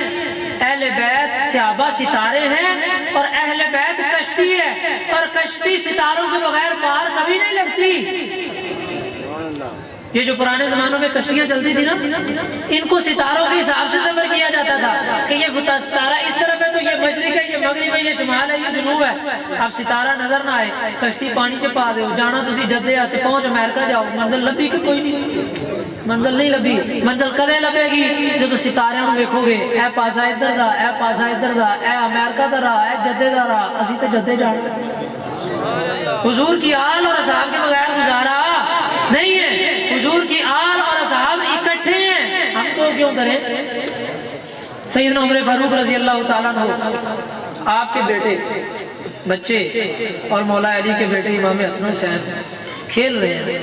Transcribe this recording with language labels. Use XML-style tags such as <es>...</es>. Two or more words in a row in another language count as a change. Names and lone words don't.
<ur>اہل بیت صحابہ ستارے ہیں اور اہل بیت کشتی ہے, اور کشتی ستاروں کے بغیر پار کبھی نہیں لگتی. یہ جو پرانے زمانوں میں کشتیاں چلتی تھی نا, ان کو ستاروں کے حساب سے سفر کیا جاتا تھا کہ یہ ستارہ اس طرف ہے تو یہ مشرق ہے, یہ مغرب ہے, یہ شمال ہے, یہ جنوب ہے.</ur> <pa>اب ستارہ نظر نہ آئے, کشتی پانی چ پا دے, جانا تسی جدے آتے پہنچ امریکہ جاؤ, منزل لبھی کہ کوئی نہیں, منزل نہیں لبھی. منزل کدے لبے گی جو تو ستارے ہوں دیکھو گے, اے پاسا ادھر دا, اے پاسا ادھر دا, اے امریکہ دا راہ, اے جدے دا راہ, اسی تے جدے جانے.</pa> <ur>حضور کی آل اور اصحاب کے بغیر گزارا نہیں ہے. حضور کی آل اور اصحاب اکٹھے ہیں, ہم تو کیوں کریں. سیدنا عمر فاروق</ur> <ar>رضی اللہ تعالیٰ عنہ,</ar> <ur>آپ کے بیٹے بچے اور مولا علی کے بیٹے امام حسن حسین کھیل رہے ہیں.</ur>